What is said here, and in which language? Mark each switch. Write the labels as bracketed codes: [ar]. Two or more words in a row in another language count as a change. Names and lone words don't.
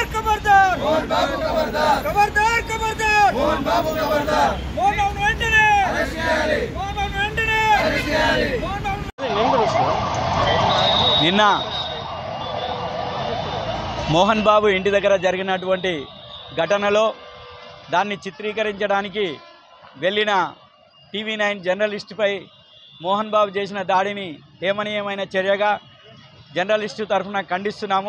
[hi] खबरदार मोहन बाबू खबरदार खबरदार खबरदार मोहन बाबू खबरदार मोहन बाबू [te] వెంటనే అరెస్ట్ చేయాలి [hi] मोहन बाबू [te] వెంటనే అరెస్ట్ చేయాలి [hi] मोहन बाबू [te] నిన్న మోహన్ బాబు ఇంటి దగ్గర జరిగినటువంటి ఘటనలో దాన్ని చిత్రీకరించడానికి వెళ్ళిన TV9 జర్నలిస్టుపై మోహన్ బాబు చేసిన దాడిని ఏమనీయమైన చర్యగా జర్నలిస్టు తరఫున ఖండిస్తున్నాము.